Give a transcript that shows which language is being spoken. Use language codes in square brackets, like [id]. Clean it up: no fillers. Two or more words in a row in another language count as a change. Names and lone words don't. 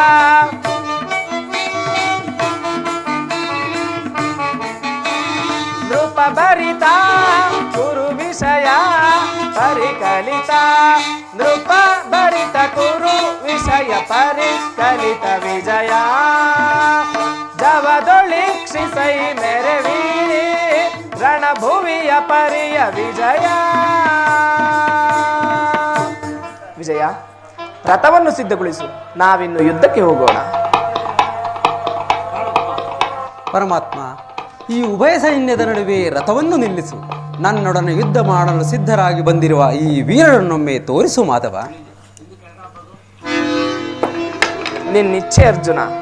[kn] ನೃಪ ಭರಿತ ಗುರು ವಿಷಯ ಪರಿಕಲಿತ ನೃಪ ಭರಿತ ಗುರು ವಿಷಯ ಪರಿಕಲಿತ ವಿಜಯ ಜವದೊಳಿಕ್ಷಿಸೈ ಮೆರವಿ ರಣಭುವಿಯ ಪರಿಯ ವಿಜಯ ವಿಜಯ ರಥವನ್ನು ಸಿದ್ಧಗೊಳಿಸು, ನಾವಿನ್ನು ಯುದ್ಧಕ್ಕೆ ಹೋಗೋಣ. ಪರಮಾತ್ಮ, ಈ ಉಭಯ ಸೈನ್ಯದ ನಡುವೆ ರಥವನ್ನು ನಿಲ್ಲಿಸು. ನನ್ನೊಡನೆ ಯುದ್ಧ ಮಾಡಲು ಸಿದ್ಧರಾಗಿ ಬಂದಿರುವ ಈ ವೀರರನ್ನೊಮ್ಮೆ ತೋರಿಸು ಮಾಧವ. ನಿನ್ನಿಚ್ಛೆ ಅರ್ಜುನ.